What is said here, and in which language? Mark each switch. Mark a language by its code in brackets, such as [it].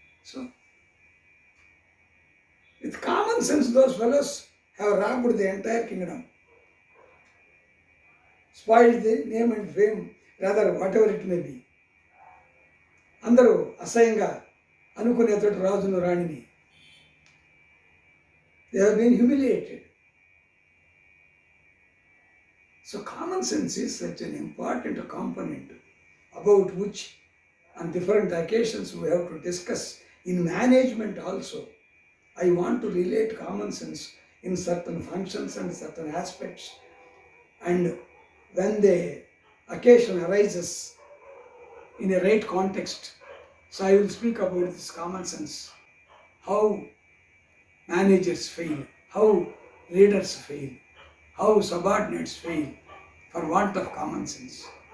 [en] So with common sense, those fellows have robbed the entire kingdom, spoiled the name and fame, rather whatever it may be. [te] అందరూ అసహ్యంగా అనుకునేటట్టు రాజును రాణిని, [en] they have been humiliated. So common sense is such an important component about which on different occasions we have to discuss in management also. I want to relate common sense in certain functions and certain aspects, and when the occasion arises in a right context, so I will speak about this common sense, how managers fail, how leaders fail, how subordinates fail for want of common sense.